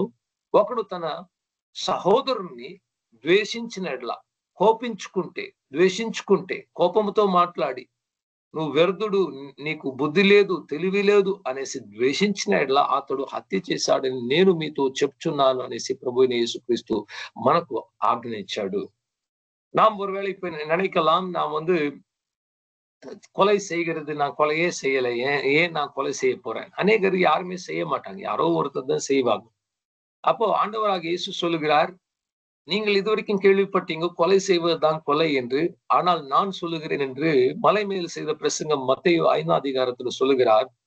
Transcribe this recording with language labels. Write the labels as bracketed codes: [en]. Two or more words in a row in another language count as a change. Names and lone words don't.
[te] ఒకడు తన సహోదరుణ్ణి ద్వేషించిన యెడల, ద్వేషించుకుంటే కోపముతో మాట్లాడి నువ్వు వ్యర్థుడు, నీకు బుద్ధి లేదు, తెలివి లేదు అనేసి ద్వేషించిన యెడల అతడు హత్య చేశాడని నేను మీతో చెప్తున్నాను అనేసి ప్రభువైన యేసుక్రీస్తు మనకు ఆజ్ఞ ఇచ్చాడు. [ta] நாம் ஒருவேளை இப்ப நினைக்கலாம், நான் கொலை செய்கிறது, நான் கொலையே செய்யல, ஏன் நான் கொலை செய்ய போறேன்? அநேகர் யாருமே செய்ய மாட்டாங்க, யாரோ ஒருத்தர் தான் செய்வாங்க. அப்போ ஆண்டவராக இயேசு சொல்லுகிறார், நீங்கள் இதுவரைக்கும் கேள்விப்பட்டீங்க கொலை செய்வதுதான் கொலை என்று, ஆனால் நான் சொல்லுகிறேன் என்று மலை மேல் செய்த பிரசங்கம் மத்தேயு 5ஆம் அதிகாரத்துல சொல்லுகிறார்.